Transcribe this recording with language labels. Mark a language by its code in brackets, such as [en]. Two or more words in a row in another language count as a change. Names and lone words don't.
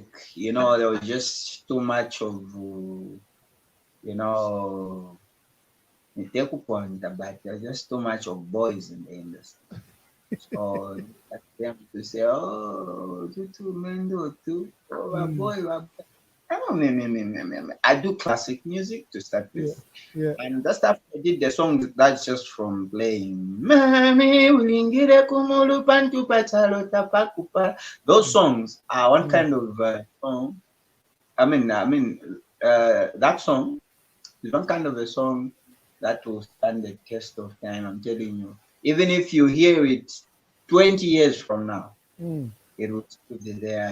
[en] You know, there was just too much of, you know, but there's just too much of boys in the industry. So at them to say, oh, tutu mendo tu, oh, boy, I do classic music to start with. Yeah. And that's after I did the song that's just from playing. Mami, [bem] ulingire kumulu pantu pachalo tapakupa. [en] Those songs are one kind of song. That song is one kind of a song that will stand the test of time. I'm telling you. Even if you hear it 20 years from now, it will still be there.